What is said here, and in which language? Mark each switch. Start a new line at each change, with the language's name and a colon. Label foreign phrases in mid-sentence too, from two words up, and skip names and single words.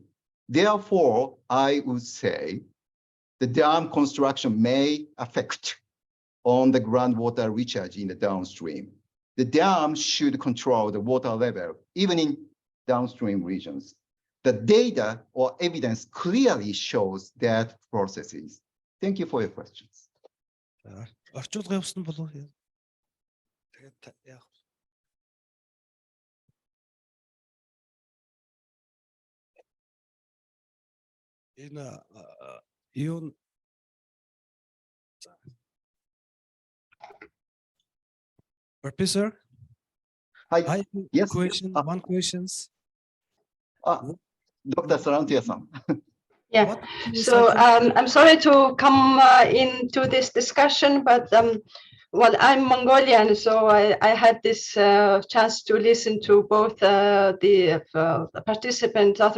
English: Therefore, I would say the dam construction may affect on the groundwater recharge in the downstream. The dam should control the water level, even in downstream regions. The data or evidence clearly shows that processes. Thank you for your questions.
Mongolian: Орчуулга явуулсан болов уу? Тэгээд яах вэ? Энэ юу Professor?
English: Hi. I have Yes. question, one questions. Dr. Sarantia-san. Yeah, so I'm sorry to come into this discussion, but well, I'm Mongolian, so I had this chance to listen to both the participant, Dr.